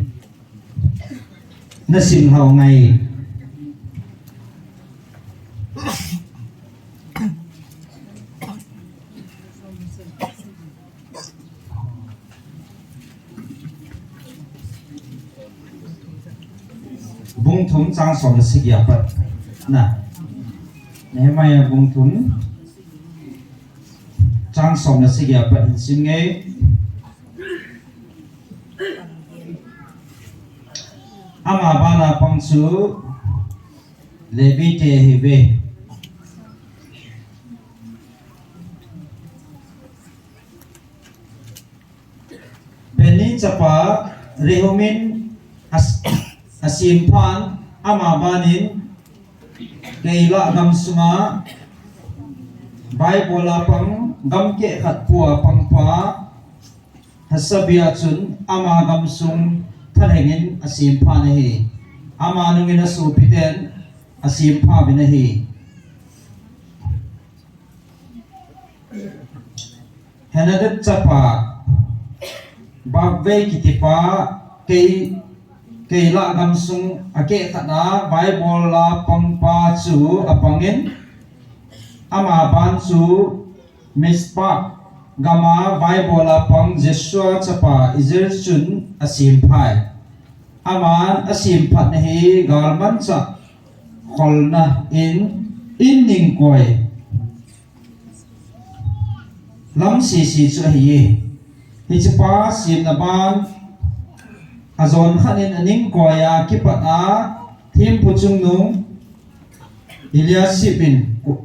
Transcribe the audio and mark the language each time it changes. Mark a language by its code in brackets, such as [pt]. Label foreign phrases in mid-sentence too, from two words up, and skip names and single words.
[vi] cho kênh Ghiền Mì Gõ Để không bỏ lỡ những video hấp dẫn [tcz] ama bana pangsu levite hive beni chapa rehumin asim phan ama banin keila gamsunga bible pang gamke khat puwa pangpa hasabia chun ama gamsung thalengin asim pha na hi ama nungin asu piten asim pha bin hi hanadat chapa babve kitipa ke la gamsung ake thana bible la pangpa chu apangin ama ban chu mispa gama bible la pang jesua chapa izir chun asim phai aman asim phat hi galman cha kholna in ning koi lam si chu hi chapa sim na ban azon khanin aning koya kipata thim puchung nung Eliasibin